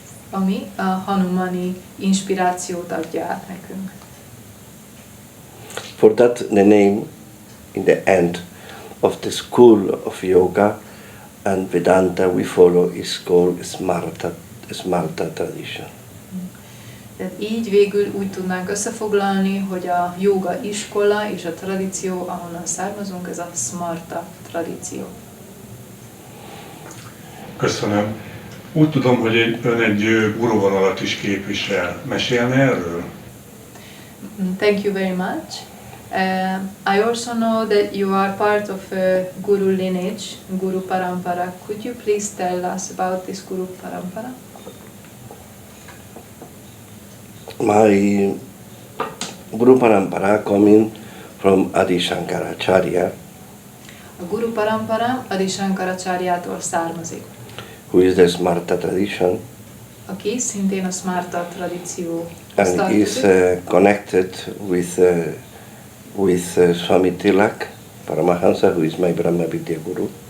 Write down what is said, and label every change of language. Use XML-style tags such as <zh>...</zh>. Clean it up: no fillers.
<hu>Ami a Hanumani inspirációt adja át nekünk.</hu> <en>For that, the name in the end of the school of yoga and Vedanta we follow is called Smarta tradition.</en> <hu>Tehát így végül úgy tudnánk összefoglalni, hogy a joga iskola és a tradíció, ahonnan származunk, ez a Smarta tradíció. Köszönöm. Úgy tudom, hogy ön egy guruvonalat is képvisel. Mesélne erről?</hu> <en>Thank you very much. I also know that you are part of a Guru lineage, Guru Parampara. Could you please tell us about this Guru Parampara? My Guru Parampara coming from Adi Shankaracharya,</en> <hu>A Guru Parampara Adi Shankaracharyától származik,</hu> <en>who is the Smarta tradition,</en> <hu>aki szintén a Smarta tradíció</hu> <en>and is connected with Swami Tilak Paramahansa, who is my Brahma Vidya Guru.</en>